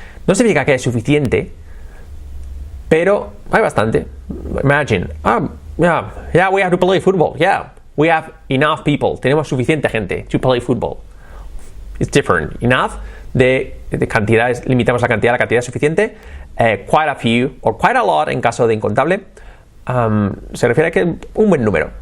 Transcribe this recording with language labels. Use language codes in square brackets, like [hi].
[es] No significa que es suficiente, pero hay bastante. [en] Imagine. Yeah, we have to play football. Yeah, we have enough people. [es] Tenemos suficiente gente [en] to play football. It's different. [es] Enough de cantidades, limitamos la cantidad es suficiente. [en] Quite a few or quite a lot [es] en caso de incontable. Se refiere a que un buen número.